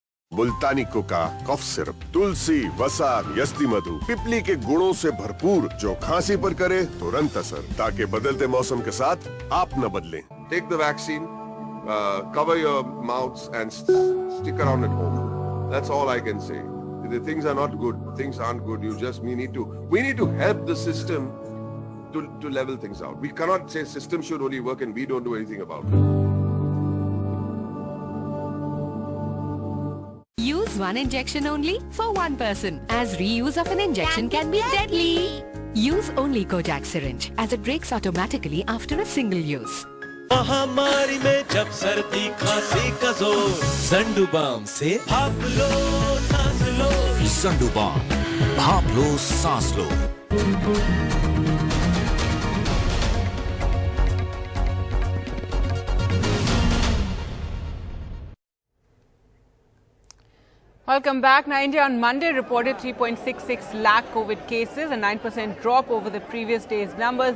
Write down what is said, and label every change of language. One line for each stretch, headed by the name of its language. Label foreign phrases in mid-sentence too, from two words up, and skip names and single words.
Hindi: मुल्तानी कोका कफ सिरप, तुलसी, वसा, यस्ती मधु, पिपली के गुणों से भरपूर, जो खांसी पर करे तुरंत असर, ताकि बदलते मौसम के साथ आप न बदलें।
English: take the vaccine, cover your mouths and stick around at home. That's all I can say. The things are not good. Things aren't good. We need to help the system to level things out. We cannot say system should only work and we don't do anything about it. Use one injection only for one person, as reuse of an injection can be deadly. Use only Kojak syringe, as it breaks automatically after a single use.
Hindi: महामारी में जब सर्दी खांसी का जोर, ज़ंडुबाम से भाप लो सांस लो। ज़ंडुबाम, भाप लो सांस लो।
English: Welcome back. Now, India on Monday reported 3.66 lakh COVID cases, a 9% drop over the previous day's numbers.